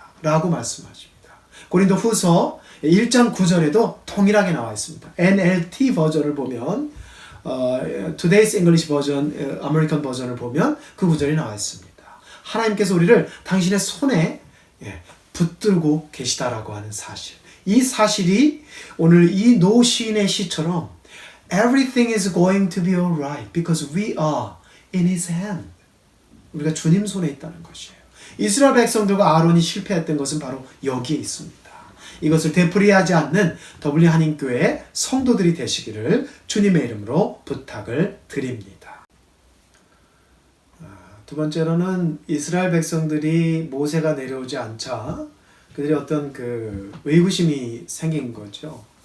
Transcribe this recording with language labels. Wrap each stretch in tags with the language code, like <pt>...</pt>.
<ko>라고 말씀하십니다. 고린도 후서 1장 9절에도 동일하게 나와 있습니다. NLT 버전을 보면 Today's English 버전, 아메리칸 버전을 보면 그 구절이 나와 있습니다. 하나님께서 우리를 당신의 손에 붙들고 계시다라고 하는 사실. 이 사실이 오늘 이 노 시인의 시처럼</ko> <en>Everything is going to be alright because we are in His hand.</en> <ko>우리가 주님 손에 있다는 것이에요. 이스라엘 백성들과 아론이 실패했던 것은 바로 여기에 있습니다. 이것을 되풀이하지 않는 더블린 한인교회 성도들이 되시기를 주님의 이름으로 부탁을 드립니다. 두 번째로는 이스라엘 백성들이 모세가 내려오지 않자 그들이 어떤 그 의구심이 생긴 거죠.</ko>